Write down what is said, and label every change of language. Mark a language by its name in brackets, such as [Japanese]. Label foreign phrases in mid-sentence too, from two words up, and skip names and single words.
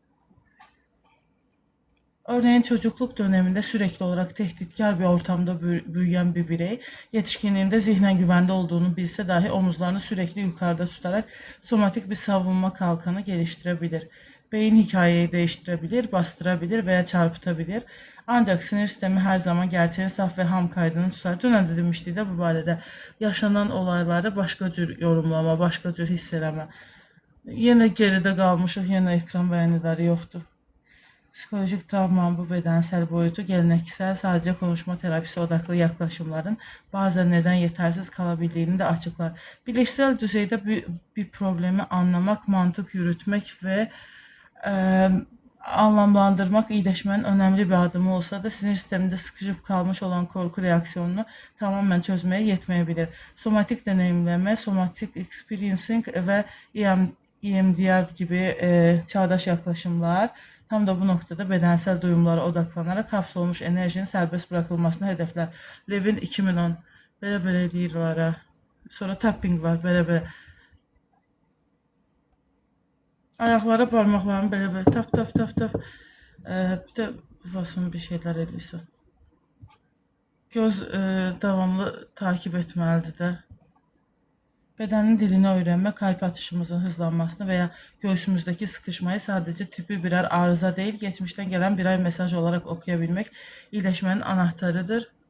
[Turkish] Örneğin çocukluk döneminde sürekli olarak tehditkar bir ortamda büyüyen bir birey, yetişkinliğinde zihnen güvende olduğunu bilse dahi omuzlarını sürekli yukarıda tutarak somatik bir savunma kalkanı geliştirebilir. Beyin hikayeyi değiştirebilir, bastırabilir veya çarpıtabilir. Ancak sinir sistemi her zaman gerçeğin saf ve ham kaydını tutar. [Azerbaijani] Dünən də demişdik də bu barədə. Yaşanan olayları başka cür yorumlama, başka cür hiss eləmə. Yenə geridə qalmışıq, yenə ekran bəyənləri yoxdur. [Turkish] Psikolojik travmanın bu bedensel boyutu geleneksel sadece konuşma terapisi odaklı yaklaşımların bazen neden yetersiz kalabildiğini de açıklar. Bilişsel düzeyde bir problemi anlamak, mantık yürütmek ve anlamlandırmak iyileşmenin önemli bir adımı olsa da sinir sisteminde sıkışıp kalmış olan korku reaksiyonunu tamamen çözmeye yetmeyebilir. Somatik deneyimleme, [English] somatic experiencing [Turkish] ve EMDR gibi çağdaş yaklaşımlar tam da bu noktada bedensel duyumlara odaklanarak hapsolmuş enerjinin serbest bırakılmasını hedefler. Levin 2010. [Azerbaijani] Belə deyirlər ha. Sonra tapping var, belə. Ayaqlara parmaqlarını belə tap. Bir də bufasını bir şeyler edirsən. Göz davamlı takip etməlidir də. Bədənin dilini öyrənmək qalp atışımızın hızlanmasını və ya göğsümüzdəki sıxışmayı sadəcə tibbi birər arıza deyil, geçmişdən gələn birer mesaj olaraq oxuya bilmək iyiləşmənin anahtarıdır.